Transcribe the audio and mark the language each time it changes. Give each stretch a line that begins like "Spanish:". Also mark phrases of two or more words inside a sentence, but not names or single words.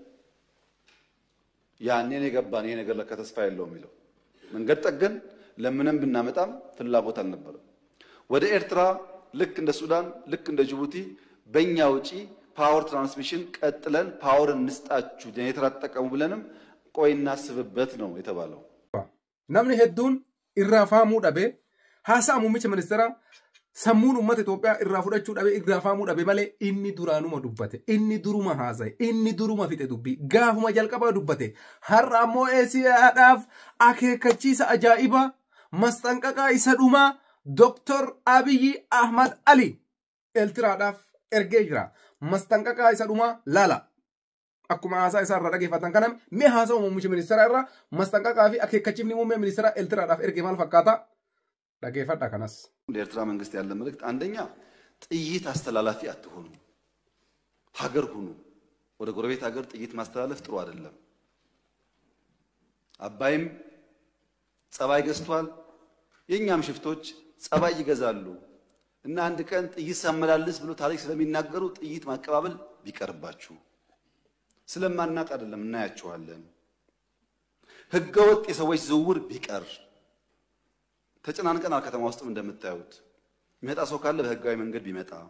Amharic: ያኔ ነው የገባን ይሄ ነገር ለካ ተስፋ የለውም የሚለው መንገድ ጠገን ለምነን ብናመጣም ፍላጎት አልነበረም። ወደ ኤርትራ ልክ እንደ ሱዳን ልክ እንደ ጅቡቲ በእኛ ውጪ
English: power transmission
Amharic: ቀጥለን ፓወር እንስጣችሁ ጀነሬተር አትጠቀሙ ብለንም ቆይና ስብበት ነው የተባለው።
Oromo: namni hedduun irraa faamuu dhabe haasaa muummicha ministeeraa sammuun uummata Itoophiyaa irraa fudhachuu dhabe irraa faamuu dhabe malee inni duraanuma dubbate inni duruma haasaye inni duruma fixe dubbii gaafuma jalqabaa dubbate har'a ammoo eesiyaadhaaf akeekkachiisa ajaa'iba masxanqaqaa isa dhumaa Dr. Abiyyi Ahmad Ali Eertiraadhaaf ergee jira. masxanqaqaa isa dhumaa laala. akkuma haasaa isaa irraa dhageeffatan kana mee haasaa muummicha ministeeraa irraa masxanqaqaa fi akeekkachiifni muummee ministeeraa ኤርትራadhaaf erge maal fakkaata? dhageeffadha kanas
Amharic: ለኤርትራ መንግስት ያለ መልእክት አንደኛ ጥይት አስተላላፊ አትሆኑ፣ ሀገር ሁኑ። ወደ ጎረቤት ሀገር ጥይት ማስተላለፍ ጥሩ አይደለም። አባይም ጸባይ ገዝቷል፣ የኛም ሽፍቶች ጸባይ ይገዛሉ እና አንድ ቀን ጥይት ሳመላልስ ብሎ ታሪክ ስለሚናገሩ ጥይት ማቀባበል ቢቀርባችሁ ስለማናቅ አይደለም እናያችኋለን። ህገወጥ የሰዎች ዝውውር ቢቀር ተጨናንቀናል። ከተማ ውስጥም እንደምታዩት የሚመጣ ሰው ካለ በህጋዊ መንገድ ቢመጣ